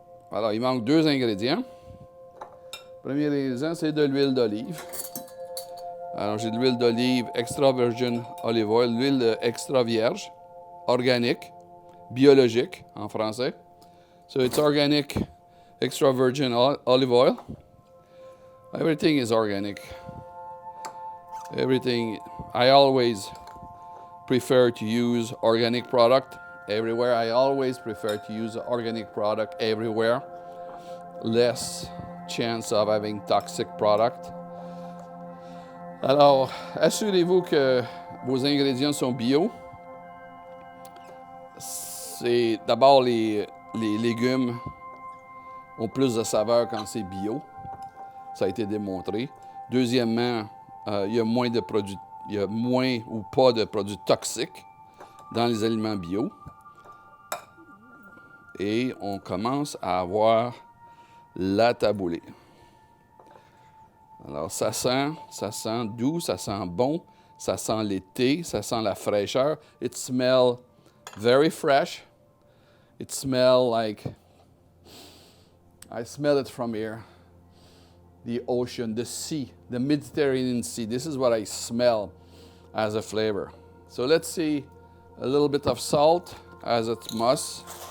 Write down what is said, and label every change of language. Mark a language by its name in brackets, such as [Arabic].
[French] Alors, il manque 2 ingrédients. Le premier ingrédient, c'est de l'huile d'olive. Alors, j'ai de l'huile d'olive [English] extra virgin olive oil, [French] l'huile extra vierge, organique, biologique en français. [English] So it's organic extra virgin olive oil. Everything is organic. Everything. I always prefer to use organic product everywhere. I always prefer to use organic product everywhere. Less chance of having toxic product. [French] Alors, assurez-vous que vos ingrédients sont bio. C'est d'abord les légumes ont plus de saveur quand c'est bio. Ça a été démontré. Deuxièmement, il y a moins de produits, il y a moins ou pas de produits toxiques dans les aliments bio. Et on commence à avoir la tabouleh. Alors, ça sent doux, ça sent bon, ça sent l'été, ça sent la fraîcheur. [English] It smells very fresh. It smells like, I smell it from here. The ocean, the sea, the Mediterranean Sea. This is what I smell as a flavor. So let's see a little bit of salt, as it must.